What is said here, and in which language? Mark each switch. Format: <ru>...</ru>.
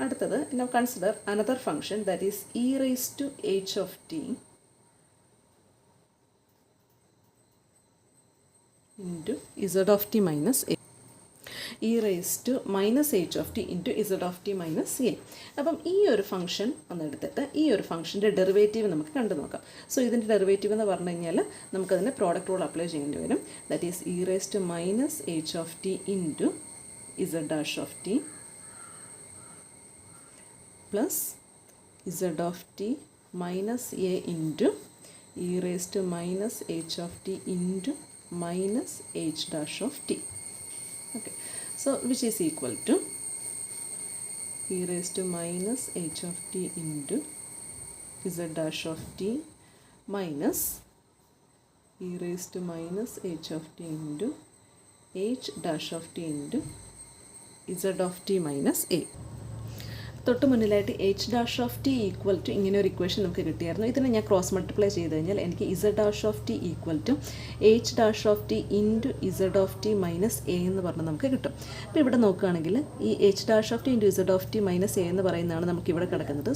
<ml>അടുത്തത്</ml> <en>Now consider another function that is e raise to h of t into z of t minus a, e raise to minus h of t into z of t minus a.</en> <ml>അപ്പം ഈ ഒരു function ഒന്നെടുത്തിട്ട് ഈ ഒരു ഫംഗ്ഷൻ്റെ derivative നമുക്ക് കണ്ടു നോക്കാം. So ഇതിൻ്റെ derivative എന്ന് പറഞ്ഞു കഴിഞ്ഞാൽ നമുക്കതിന് പ്രോഡക്റ്റ് റൂൾ അപ്ലൈ ചെയ്യേണ്ടി വരും.</ml> <en>That is e raise to minus h of t into z dash of t plus z of t minus a into e raised to minus h of t into minus h dash of t. Okay, so which is equal to e raised to minus h of t into z dash of t minus e raised to minus h of t into h dash of t into z of t minus a.</en> <ml>തൊട്ട് മുന്നിലായിട്ട്</ml> <en>H dash of T equal to</en> <ml>ഇങ്ങനെ ഒരു equation നമുക്ക് കിട്ടിയായിരുന്നു. ഇതിനെ ഞാൻ cross multiply ചെയ്ത് കഴിഞ്ഞാൽ എനിക്ക്</ml> <en>Z dash of T equal to H dash of T into Z of T minus A</en> <ml>എന്ന് പറഞ്ഞ് നമുക്ക് കിട്ടും. അപ്പോൾ ഇവിടെ നോക്കുകയാണെങ്കിൽ ഈ</ml> <en>H dash of T into Z of T minus A</en> <ml>എന്ന് പറയുന്നതാണ് നമുക്ക് ഇവിടെ കിടക്കുന്നത്.</ml>